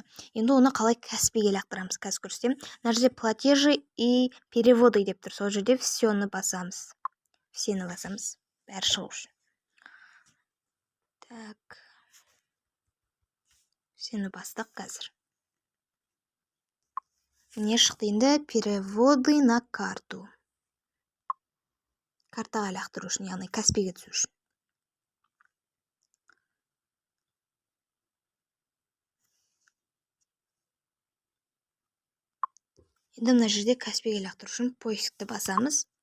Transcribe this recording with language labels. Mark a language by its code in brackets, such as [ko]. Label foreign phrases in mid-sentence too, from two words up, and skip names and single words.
[kk] Енді оны қалай Каспиге лақтырамыз, қазір көрсетемін. Мына жерде [ru] платежи и переводы [kk] деп тұр. Сол жерде всені басамыз. Всені басамыз. Бәрі шығу үшін. Так. Всені бастық қазір. Не шықты енді? [ru] Переводы на карту. [kk] Картаға лақтыру үшін, яғни Каспиге түсу үшін. Енді мына жерде Каспиге лақтыру үшін поискті басамыз.